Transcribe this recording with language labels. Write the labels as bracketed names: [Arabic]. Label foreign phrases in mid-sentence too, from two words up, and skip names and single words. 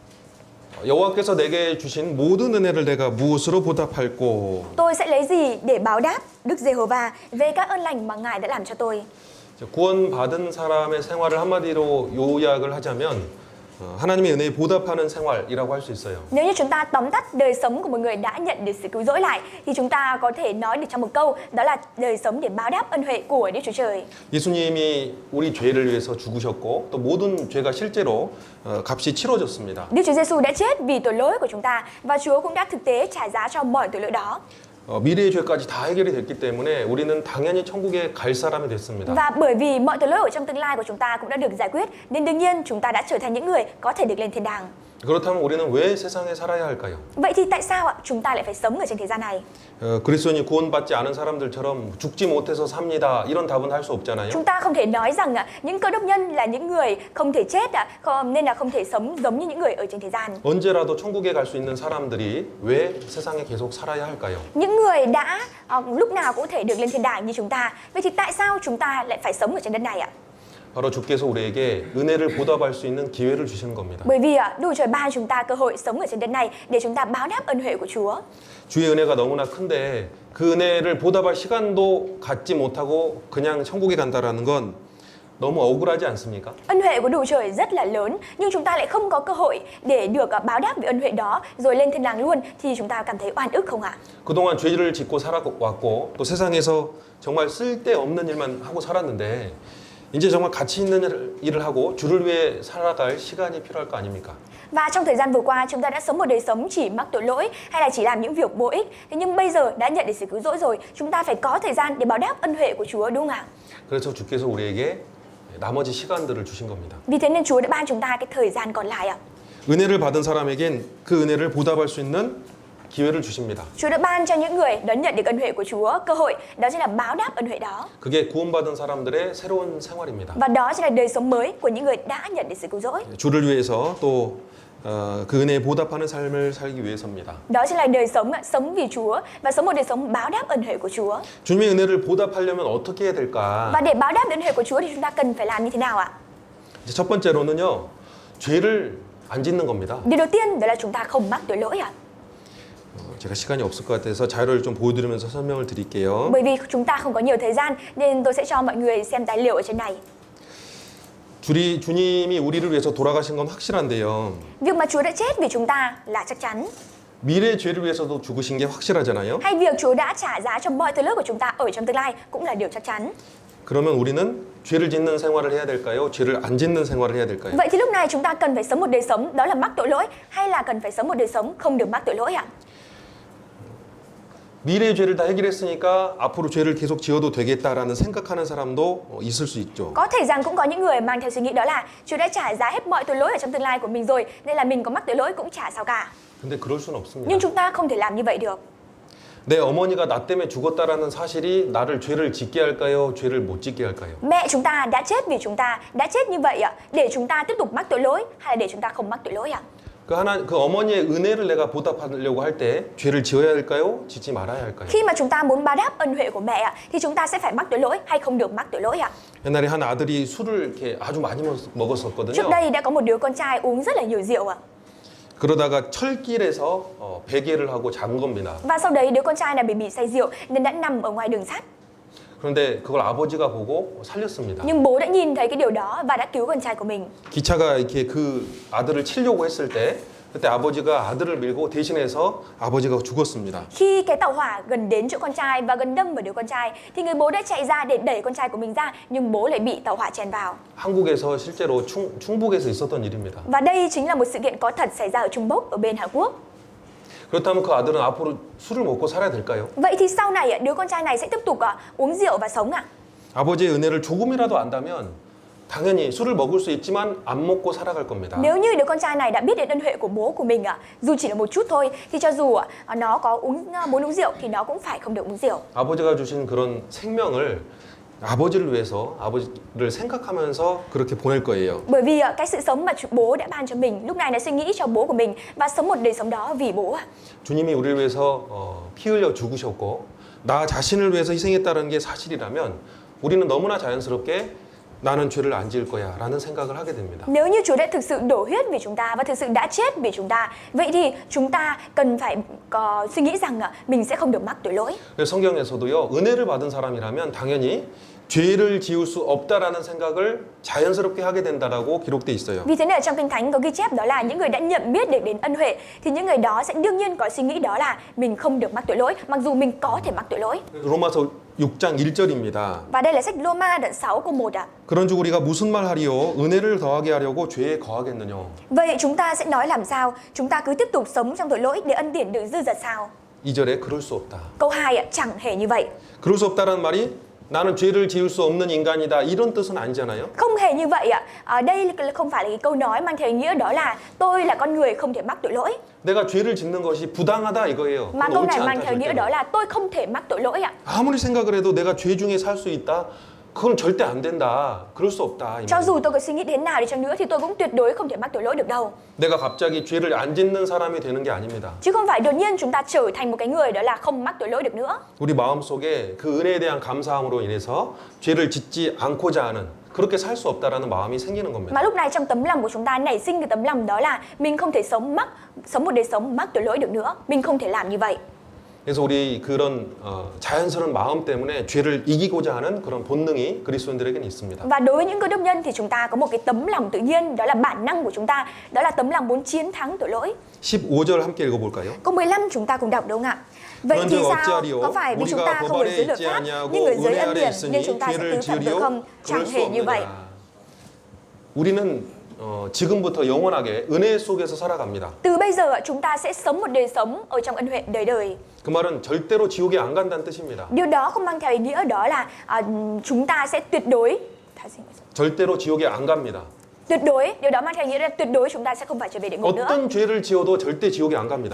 [Korean] 여호와께서 내게 주신 모든 은혜를 내가 무엇으로 보답할꼬? [Vietnamese] Tôi sẽ lấy gì để báo đáp Đức Giê-hô-va về các ơn lành mà Ngài đã làm cho tôi? [Korean] 구원받은 사람의 생활을 한마디로 요약을 하자면 하나님의 은혜에 보답하는 생활이라고 할 수 있어요. [Vietnamese] Nếu như chúng ta tóm tắt đời sống của một người đã nhận được sự cứu rỗi lại thì chúng ta có thể nói được trong một câu, đó là đời sống để báo đáp ân huệ của Đức Chúa Trời. [Korean] 예수님이 우리 죄를 위해서 죽으셨고 또 모든 죄가 실제로 값이 치러졌습니다. [Vietnamese] Đức Chúa Giêsu đã chết vì tội lỗi của chúng ta và Chúa cũng đã thực tế trả giá cho mọi tội lỗi đó. [Korean] 미래의 죄까지 다 해결이 됐기 때문에 우리는 당연히 천국에 갈 사람이 됐습니다. [Vietnamese] Và bởi vì mọi tội lỗi ở trong tương lai của chúng ta cũng đã được giải quyết, nên đương nhiên chúng ta đã trở thành những người có thể được lên thiên đàng. [Korean] 그렇다면 우리는 왜 세상에 살아야 할까요? [Vietnamese] Vậy thì tại sao ạ? Chúng ta lại phải sống ở trên thế gian này? [Korean] 그리스도인이 구원받지 않은 사람들처럼 죽지 못해서 삽니다. 이런 답은 할 수 없잖아요. [Vietnamese] Chúng ta không thể nói rằng những cơ đốc nhân là những người không thể chết nên là không thể sống giống như những người ở trên thế gian. [Korean] 언제라도 천국에 갈 수 있는 사람들이 왜 세상에 계속 살아야 할까요? [Vietnamese] Những người đã lúc nào cũng thể được lên thiên đàng như chúng ta. Vậy thì tại sao chúng ta lại phải sống ở trên đất này ạ? [Korean] 바로 주께서 우리에게 은혜를 보답할 수 있는 기회를 주시는 겁니다. [Vietnamese] Bởi vì Đức Trời ban chúng ta cơ hội sống ở trên đất này để chúng ta báo đáp ân huệ của Chúa. [Korean] 주의 은혜가 너무나 큰데 그 은혜를 보답할 시간도 갖지 못하고 그냥 천국에 간다라는 건 너무 억울하지 않습니까? [Vietnamese] Ân huệ của Đức Trời rất là lớn, nhưng chúng ta lại không có cơ hội để được báo đáp về ân huệ đó rồi lên thiên đàng luôn, thì chúng ta cảm thấy oan ức không ạ? [Korean] 그동안 죄를 짓고 살아왔고 또 세상에서 정말 쓸데없는 일만 하고 살았는데 이제 정말 가치 있는 일을 하고 주를 위해 살아갈 시간이 필요할 거 아닙니까? [Vietnamese] Và trong thời gian vừa qua chúng ta đã sống một đời sống chỉ mắc tội lỗi hay là chỉ làm những việc vô ích. Thế nhưng bây giờ đã nhận được sự cứu rỗi rồi, chúng ta phải có thời gian để báo đáp ân huệ của Chúa đúng không ạ? [Korean] 그래서 주께서 우리에게 나머지 시간들을 주신 겁니다. [Vietnamese] Vì thế nên Chúa đã ban chúng ta cái thời gian còn lại ạ. [Korean] 은혜를 받은 사람에겐 그 은혜를 보답할 수 있는 기회를 주십니다. [Vietnamese] Chúa đã ban cho những người đón nhận được ân huệ của Chúa cơ hội, đó chính là báo đáp ân huệ đó. [Korean] 그게 구원받은 사람들의 새로운 생활입니다. [Vietnamese] Và đó chính là đời sống mới của những người đã nhận được sự cứu rỗi. [Korean] 주를 위해서 또 그 은혜에 보답하는 삶을 살기 위해서입니다. [Vietnamese] Đó chính là đời sống sống vì Chúa và sống một đời sống báo đáp ân huệ của Chúa. [Korean] 주님의 은혜를 보답하려면 어떻게 해야 될까? [Vietnamese] Và để báo đáp ân huệ của Chúa thì chúng ta cần phải làm như thế nào ạ? [Korean] 이제 첫 번째로는요. 죄를 안 짓는 겁니다. [Vietnamese] Điều đầu tiên đó là chúng ta không mắc tội lỗi ạ. [Korean] 제가 시간이 없을 것 같아서 자료를 좀 보여드리면서 설명을 드릴게요. [Vietnamese] Bởi vì chúng ta không có nhiều thời gian nên tôi sẽ cho mọi người xem tài liệu ở trên này. [Korean] 주님이 우리를 위해서 돌아가신 건 확실한데요. [Vietnamese] Việc mà Chúa đã chết vì chúng ta là chắc chắn. [Korean] 미래 죄를 위해서도 죽으신 게 확실하잖아요. [Vietnamese] Hay việc Chúa đã trả giá cho mọi tội lỗi của chúng ta ở trong tương lai cũng là điều chắc chắn. [Korean] 그러면 우리는 죄를 짓는 생활을 해야 될까요? 죄를 안 짓는 생활을 해야 될까요? [Vietnamese] Vậy thì lúc này chúng ta cần phải sống một đời sống đó là mắc tội lỗi hay là cần phải sống một đời sống không được mắc tội lỗi ạ? [Korean] 미래의 죄를 다 해결했으니까 앞으로 죄를 계속 지어도 되겠다라는 생각하는 사람도 있을 수 있죠. [Vietnamese] Có thể rằng cũng có những người mang theo suy nghĩ đó là Chúa đã trả giá hết mọi tội lỗi ở trong tương lai của mình rồi, nên là mình có mắc tội lỗi cũng chả sao cả. [Korean] 근데 그럴 수는 없습니다. [Vietnamese] Nhưng chúng ta không thể làm như vậy được. [Korean] 내 어머니가 나 때문에 죽었다라는 사실이 나를 죄를 짓게 할까요? 죄를 못 짓게 할까요? [Vietnamese] Mẹ chúng ta đã chết vì chúng ta, đã chết như vậy ạ, để chúng ta tiếp tục mắc tội lỗi hay là để chúng ta không mắc tội lỗi ạ? [Korean] 그 어머니의 은혜를 내가 보답하려고 할 때 죄를 지어야 할까요? 짓지 말아야 할까요? [Vietnamese] Khi mà chúng ta muốn báo đáp ân huệ của mẹ ạ, thì chúng ta sẽ phải mắc tội lỗi hay không được mắc tội lỗi ạ? [Korean] 옛날에 한 아들이 술을 이렇게 아주 많이 먹었었거든요. [Vietnamese] Trước đây đã có một đứa con trai uống rất là nhiều rượu ạ. [Korean] 그러다가 철길에서 베개를 하고 잔 겁니다. [Vietnamese] Và sau đấy đứa con trai này bị say rượu nên đã nằm ở ngoài đường sắt. [Korean] 그런데 그걸 아버지가 보고 살렸습니다. [Vietnamese] Nhưng bố đã nhìn thấy cái điều đó và đã cứu con trai của mình. [Korean] 기차가 이렇게 그 아들을 치려고 했을 때 그때 아버지가 아들을 밀고 대신해서 아버지가 죽었습니다. [Vietnamese] Khi cái tàu hỏa gần đến chỗ con trai và gần đâm vào đứa con trai thì người bố đã chạy ra để đẩy con trai của mình ra, nhưng bố lại bị tàu hỏa chèn vào. [Korean] 한국에서 실제로 충북에서 있었던 일입니다. [Vietnamese] Và đây chính là một sự kiện có thật xảy ra ở Trung Quốc, ở bên Hàn Quốc. [Korean] 그렇다면 그 아들은 앞으로 술을 먹고 살아야 될까요? [Vietnamese] Vậy thì sau này đứa con trai này sẽ tiếp tục uống rượu và sống ạ? [Korean] 아버지의 은혜를 조금이라도 안다면 당연히 술을 먹을 수 있지만 안 먹고 살아갈 겁니다. [Vietnamese] Nếu như đứa con trai này đã biết đến ân huệ của bố của mình dù chỉ là một chút thôi, thì cho dù nó có muốn uống rượu thì nó cũng phải không được uống rượu. [Korean] 아버지가 주신 그런 생명을 아버지를 위해서 아버지를 생각하면서 그렇게 보낼 거예요. [Vietnamese] Bởi vì cái sự sống mà bố đã ban cho mình, lúc này nó suy nghĩ cho bố của mình và sống một đời sống đó vì bố ạ. [Korean] 주님이 우리를 위해서 피 흘려 죽으셨고 나 자신을 위해서 희생했다는 게 사실이라면 우리는 너무나 자연스럽게 나는 죄를 안 지을 거야 라는 생각을 하게 됩니다. [Vietnamese] Nếu như Chúa đã thực sự đổ huyết vì chúng ta và thực sự đã chết vì chúng ta, vậy thì chúng ta cần phải có suy nghĩ rằng mình sẽ không được mắc tội lỗi. [Korean] 그래서 성경에서도요, 은혜를 받은 사람이라면 당연히 죄를 지을 수 없다라는 생각을 자연스럽게 하게 된다라고 기록돼 있어요. [Vietnamese] Vì thế nên ở trong Kinh Thánh có ghi chép đó là những người đã nhận biết được đến ân huệ thì những người đó sẽ đương nhiên có suy nghĩ đó là mình không được mắc tội lỗi, mặc dù mình có thể mắc tội lỗi. [Korean] 로마서 6장 1절입니다. [Vietnamese] Và đây là sách Roma đoạn 6 câu 1 ạ. [Korean] 그런즉 우리가 무슨 말 하리요? 은혜를 더하게 하려고 죄에 거하겠느냐? [Vietnamese] Vậy chúng ta sẽ nói làm sao? Chúng ta cứ tiếp tục sống trong tội lỗi để ân điển được dư dật sao? [Korean] 2절에 그럴 수 없다. [Vietnamese] Câu 2 ạ, chẳng hề như vậy. [Korean] 그럴 수 없다라는 말이 나는 죄를 지을 수 없는 인간이다 이런 뜻은 아니잖아요. [Vietnamese] Không hề như vậy ạ. Đây không phải là cái câu nói mang theo ý nghĩa đó là tôi là con người không thể mắc tội lỗi. [Korean] 내가 죄를 짓는 것이 부당하다 이거예요. [Vietnamese] Mà [Korean] 그건 [Vietnamese] câu [Korean] 옳지 [Vietnamese] này mang [Korean] 않다, [Vietnamese] theo ý nghĩa [Korean] 절대로. [Vietnamese] đó là tôi không thể mắc tội lỗi ạ. [Korean] 아무리 생각을 해도 내가 죄 중에 살 수 있다. 그건 절대 안 된다. 그럴 수 없다. 이 [Vietnamese] Cho [Korean] 말이에요. [Vietnamese] dù tôi có suy nghĩ thế nào đi chăng nữa thì tôi cũng tuyệt đối không thể mắc tội lỗi được đâu. [Korean] 내가 갑자기 죄를 안 짓는 사람이 되는 게 아닙니다. [Vietnamese] Chứ không phải đột nhiên chúng ta trở thành một cái người đó là không mắc tội lỗi được nữa. [Korean] 우리 마음속에 그 은혜에 대한 감사함으로 인해서 죄를 짓지 않고자 하는 그렇게 살 수 없다라는 마음이 생기는 겁니다. [Vietnamese] Mà lúc này trong tấm lòng của chúng ta nảy sinh cái tấm lòng đó là mình không thể sống một đời sống mắc tội lỗi được nữa. Mình không thể làm như vậy. [Korean] 그래서 우리 그런 자연스러운 마음 때문에 죄를 이기고자 하는 그런 본능이 그리스도인들에게는 있습니다. [Vietnamese] Và đối với những cơ đốc nhân thì chúng ta có một cái tấm lòng tự nhiên, đó là bản năng của chúng ta, đó là tấm lòng muốn chiến thắng tội lỗi. [Korean] 15절 함께 읽어볼까요? [Vietnamese] Câu 15 chúng ta cùng đọc đúng không ạ? Vậy thì sao? Có phải vì chúng ta không ở dưới luật pháp, nhưng ở dưới ân điển nên chúng ta sẽ tứ phạm được không? Chẳng hề như vậy. [Korean] 우리는 지금부터 영원하게 은혜 속에서 살아갑니다. [Vietnamese] Từ bây giờ chúng ta sẽ sống một đời sống ở trong ân huệ đời đời. [Korean] 그 말은 절대로 지옥에 안 간다는 뜻입니다. [Vietnamese] Điều đó không mang theo ý nghĩa đó là chúng ta sẽ tuyệt đối [Korean] 절대로 지옥에 안 갑니다. [Vietnamese] tuyệt đối, điều đó mang theo ý nghĩa là tuyệt đối chúng ta sẽ không phải trở về địa ngục nữa. [Korean] 어떤 죄를 지어도 절대 지옥에 안 갑니다.